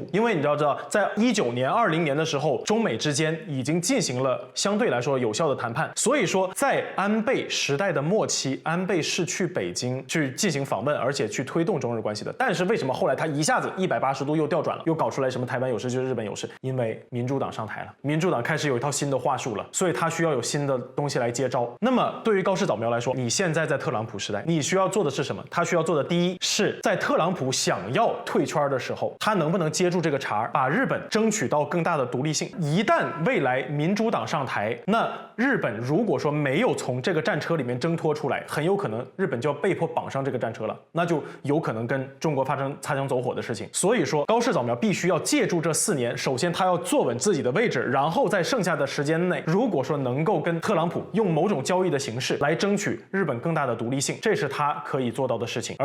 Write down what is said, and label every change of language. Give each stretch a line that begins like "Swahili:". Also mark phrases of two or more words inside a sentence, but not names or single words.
Chinese: 因為你知道，在19年、20年的時候，中美之間已經進行了相對來說有效的談判。所以說，在安倍時代的末期，安倍是去北京去進行訪問，而且去推動中日關係的。但是為什麼後來他一下子180度又調轉了，又搞出來什麼台灣有事就是日本有事？因為民主黨上台了，民主黨開始有一套新的話術了，所以他需要有新的東西來接招。那麼對於高市早苗來說，你現在在特朗普時代，你需要做的是什麼？他需要做的第一是在特朗普想要退圈的時候，他能不能接住這個茬，把日本爭取到更大的獨立性。一旦未來民主黨上台，那日本如果說沒有從這個戰車裡面掙脫出來，很有可能日本就要被迫綁上這個戰車了，那就有可能跟中國發生擦槍走火的事情。所以說高市早苗必須要借助這4年，首先他要坐穩自己的位置，然後在剩下的時間內，如果说能夠跟特朗普用某種交易的形式來爭取日本更大的獨立性，這是他可以做到的事情。